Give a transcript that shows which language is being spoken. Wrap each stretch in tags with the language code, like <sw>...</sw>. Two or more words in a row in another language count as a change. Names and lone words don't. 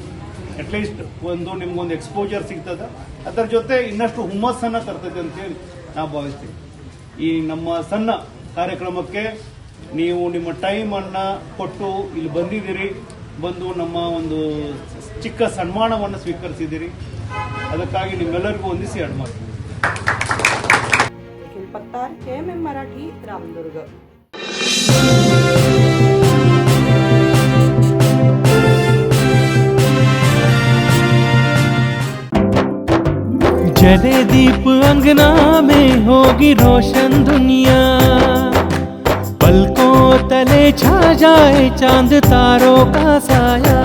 <kn>ಅಟ್ಲೀಸ್ಟ್ ನಿಮ್ಗೊಂದು ಎಕ್ಸ್ಪೋಜರ್ ಸಿಗ್ತದೆ, ಅದರ ಜೊತೆ ಇನ್ನಷ್ಟು ಹುಮ್ಮಸ್ಸನ್ನ ತರ್ತದೆ ಅಂತೇಳಿ ನಾವು ಭಾವಿಸ್ತೀವಿ. ಈ ನಮ್ಮ ಸಣ್ಣ ಕಾರ್ಯಕ್ರಮಕ್ಕೆ ನೀವು ನಿಮ್ಮ ಟೈಮ್ ಅನ್ನ ಕೊಟ್ಟು ಇಲ್ಲಿ ಬಂದಿದ್ದೀರಿ, ಬಂದು ನಮ್ಮ ಒಂದು ಚಿಕ್ಕ ಸನ್ಮಾನವನ್ನು ಸ್ವೀಕರಿಸಿದ್ದೀರಿ. ಅದಕ್ಕಾಗಿ ನಿಮ್ಮೆಲ್ಲರಿಗೂ ವಂದಿಸಿ ಆಡ್ ಮಾಡ್ತೀನಿ.</kn> <mr>निखिल पत्तार, KMM मराठी, रामदुर्ग.</mr> <hi>जले दीप अंगना में होगी रोशन दुनिया, पलकों तले छा जाए चांद तारों का साया,</hi>